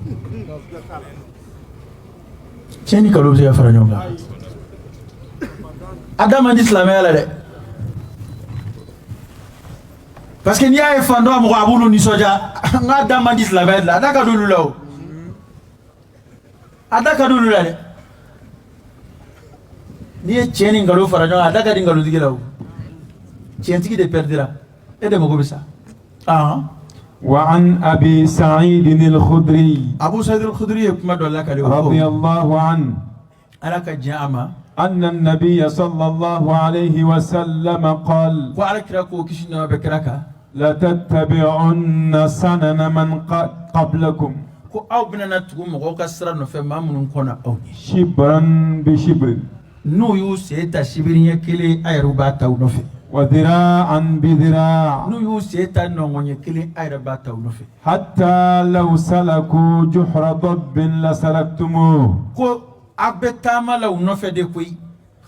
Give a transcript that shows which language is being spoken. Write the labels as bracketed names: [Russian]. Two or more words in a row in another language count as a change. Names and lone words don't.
[Bambara] tiɲɛ ni nkalon bɛ se ka fara ɲɔgɔn kan Adam man di silamɛya la dɛ parce que n'i y'a ye fan dɔ mɔgɔ a b'olu nisɔndiya n ka Adam man di silamɛya la a da ka d'olu la o a da ka d'olu la dɛ n'i ye tiɲɛ ni nkalon fara ɲɔgɔn kan a da ka di nkalonitigi la o tiɲɛtigi de perdira e de mago bɛ sa [Arabic] وعن أبي سعيد الخدري أبو سعيد الخدري رضي الله عنه أن النبي صلى الله عليه وسلم قال لتتبعن سنن من قبلكم شبرا بشبر وذراعا بذراع حتى لو سلكوا جحر ضب لسلكتموه